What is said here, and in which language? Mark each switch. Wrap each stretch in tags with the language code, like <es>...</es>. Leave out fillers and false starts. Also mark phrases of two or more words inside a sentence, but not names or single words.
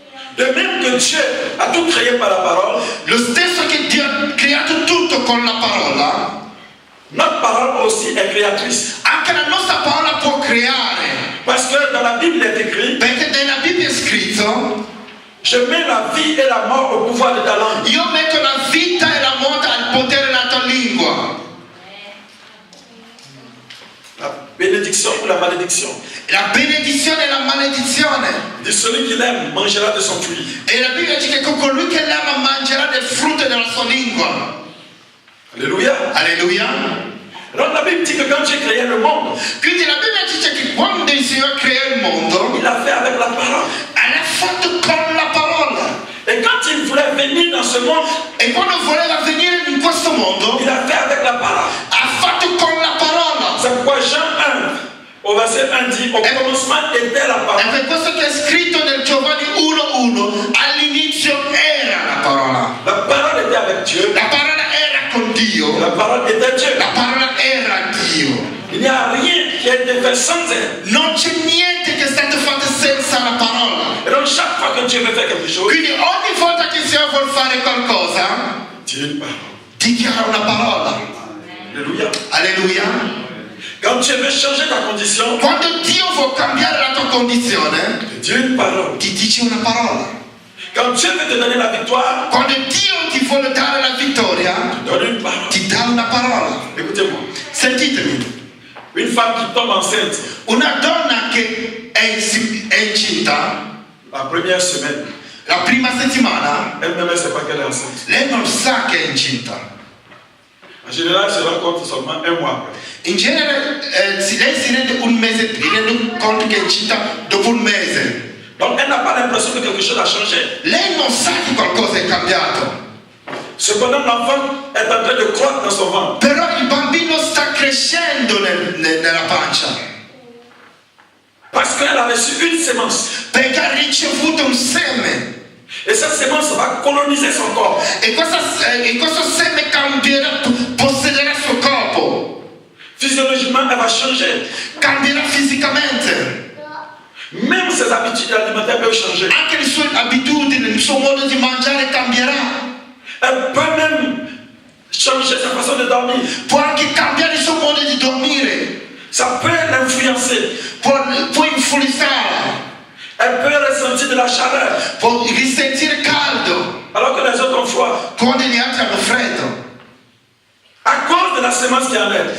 <fr>De même que Dieu a tout créé par la parole,</fr> <it>lo stesso che Dio ha creato tutto con la parola,</it> <fr>notre parole aussi est créatrice.</fr> <it>anche la nostra parola può creare.</it> <fr>Parce que dans la Bible il est écrit,</fr> <it>Perché nella Bibbia è scritto:</it> <fr>je mets la vie et la mort au pouvoir de ta langue.</fr> <it>io metto la vita e la morte al potere della tua lingua.</it> <fr>La bénédiction ou la malédiction.</fr> <it>La benedizione e la maledizione.</it> <fr>Dit celui qui l'aime mangera de son fruit.</fr> <it>E la Bibbia dice che colui che l'ama mangerà del frutto della sua lingua.</it> <fr>Alléluia.</fr> <it>Alleluia.</it> <fr>Donc la Bible dit que quand Dieu créait le monde,</fr> <it>Quindi la Bibbia dice che quando il Signore crea il mondo,</it> <fr>il l'a fait avec la parole.</fr> <it>l'ha fatto con la parola.</it> <fr>Et quand il voulait venir dans ce monde,</fr> <it>E quando voleva venire in questo mondo,</it> <fr>il a fait avec la parole.</fr> <it>ha fatto con la parola.</it> <fr>C'est pourquoi Jean 1, au verset 1 dit, au commencement était la</fr> <it>È</it> <fr>parole.</fr> <it>per questo che è scritto nel Giovanni 1:1, all'inizio era la parola.</it> <fr>La parole était avec Dieu.</fr> <it>La parola era con Dio.</it> <fr>La parole était Dieu.</fr> <it>La parola era Dio.</it> <fr>Il n'y a rien qui a été fait sans elle.</fr> <it>Non c'è niente che è stato fatto senza la parola.</it> <fr>Et donc chaque fois que Dieu veut faire quelque chose,</fr> <it>Quindi ogni volta che il Signore vuole fare qualcosa,</it> <fr>Dieu une parole.</fr> <it>dichiara una parola.</it> <fr>Alléluia.</fr> <it>Alleluia.</it> <fr>Quand Dieu veut changer ta condition,</fr> <it>Quando Dio vuole cambiare la tua condizione,</it> <fr>Dieu une parole.</fr> <it>ti dice una parola.</it> <fr>Quand Dieu veut te donner la victoire,</fr> <it>Quando Dio ti vuole dare la vittoria,</it> <fr>donne une parole.</fr> <it>ti dà una parola.</it> <fr>Écoutez-moi.</fr> <it>Sentitemi,</it> <fr>Une femme qui tombe enceinte</fr> <it>una donna che è incinta,</it> <fr>la première semaine,</fr> <it>la prima settimana,</it> <fr>elle-même ne sait pas qu'elle est enceinte.</fr> <it>lei non sa che è incinta.</it> <fr>En général, elle se rend compte seulement un mois après.</fr> <it>In genere lei si rende conto che è incinta dopo un mese.</it> <fr>Donc elle n'a pas l'impression que quelque chose a changé.</fr> <it>Lei non sa che qualcosa è cambiato.</it> <fr>Cependant, l'enfant est en train de croître dans son ventre.</fr> <it>Però il bambino sta crescendo nella pancia.</it> <fr>Parce qu'elle a reçu une sémence.</fr> <it>Perché ha ricevuto un seme.</it> <fr>Et cette sémence va coloniser son corps.</fr> <it>E questo seme possederà il suo corpo.</it> <fr>Physiologiquement, elle va changer.</fr> <it>Cambierà fisicamente.</it> <fr>Même ses habitudes alimentaires peuvent changer.</fr> <it>Anche le sue abitudini, il suo modo di mangiare cambierà.</it> <fr>Elle peut même changer sa façon de dormir.</fr> <it>Può anche cambiare il suo modo di dormire.</it> <fr>Ça peut l'influencer.</fr> <it>Può influenzare.</it> <fr>Elle peut ressentir de la chaleur.</fr> <it>Può risentire caldo.</it> <fr>Alors que les autres ont froid.</fr> <it>Quando gli altri hanno freddo.</it> <fr>À cause de la sémence qui est en elle.</fr>